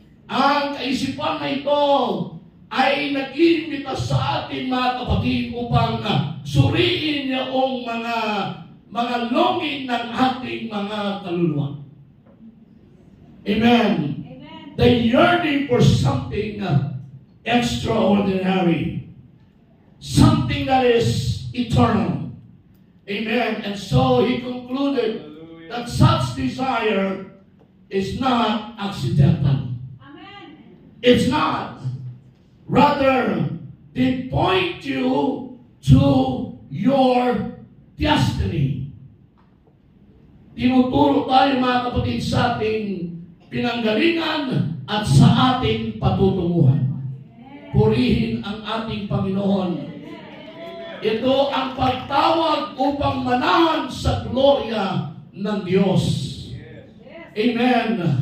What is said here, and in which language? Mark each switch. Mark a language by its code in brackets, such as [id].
[tl] Ang kaisipan na ito ay nag-iimbita sa atin, mga kapatid, upang suriin yung mga longing ng ating mga kaluluwa. [en] Amen. The yearning for something extraordinary. Something that is eternal. Amen. And so he concluded that such desire is not accidental. It's not. Rather, they point you to your destiny. [tl] Tinuturo tayo, mga kapatid, sa ating pinanggalingan at sa ating patutunguhan. Purihin ang ating Panginoon. Ito ang pagtawag upang manahan sa gloria ng Diyos. Amen.